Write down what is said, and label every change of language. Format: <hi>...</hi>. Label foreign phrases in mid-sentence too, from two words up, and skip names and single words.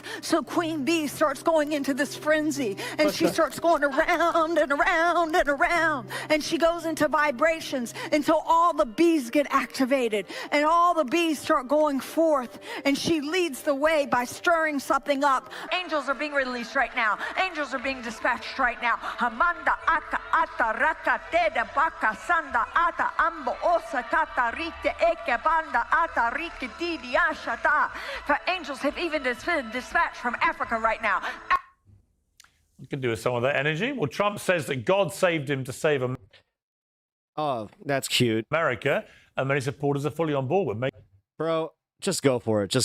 <en>So Queen Bee starts going into this frenzy, and she starts going around and around and around, and she goes into vibrations until all the bees get activated, and all the bees start going forth, and she leads the way by stirring something up. Angels are being released right now. Angels are being dispatched right now. Hamanda aka ata raka teda baka sanda ata ambo osa kata rite eke banda ata rike. For angels have even been dispatched from Africa right now. You can do with some of that energy. Well, Trump says that God saved him to save Oh, that's cute. America, and many supporters are fully on board with making Bro, just go for it.</en>